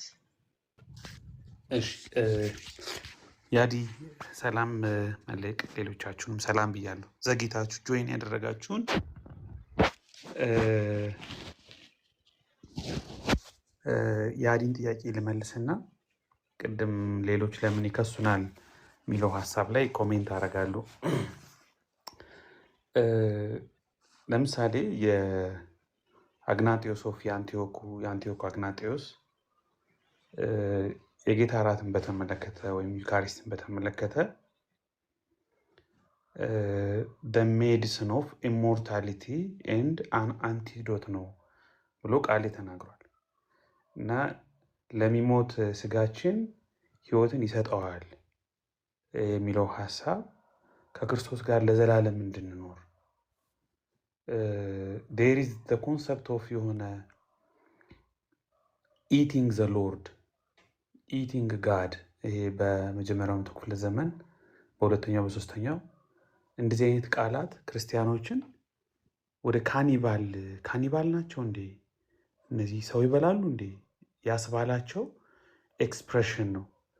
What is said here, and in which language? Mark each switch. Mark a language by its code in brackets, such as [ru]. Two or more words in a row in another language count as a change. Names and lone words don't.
[am] እሺ ያዲ ሰላም መልቅ፣ ሌሎቻችሁንም ሰላም ብያለሁ። ዘግይታችሁ ጆይን ያደረጋችሁን ያዲን ጥያቄ ልመልስና ቅድም ሌሎች ለምን ይከሱናል የሚለው ሀሳብ ላይ ኮሜንት አደርጋለሁ። ለምሳሌ የአግናጢዮስ ኦፍ የአንቲዮኩ አግናጢዮስ የጌታ እራትን በተመለከተ ወይም ዩካሪስትን በተመለከተ [en] the medicine of immortality and an antidote [am] ነው ብሎ ቃል ተናግሯል እና ለሚሞት ስጋችን ህይወትን ይሰጠዋል የሚለው ሀሳብ ከክርስቶስ ጋር ለዘላለም እንድንኖር [en] there is the concept of [am] የሆነ [en] eating the Lord eating God [am] ይሄ በመጀመሪያው መቶ ክፍለ ዘመን በሁለተኛው በሶስተኛው እንደዚህ አይነት ቃላት ክርስቲያኖችን ወደ ካኒባል ናቸው እንዴ እነዚህ ሰው ይበላሉ እንዴ ያስባላቸው ኤክስፕሬሽን ነው።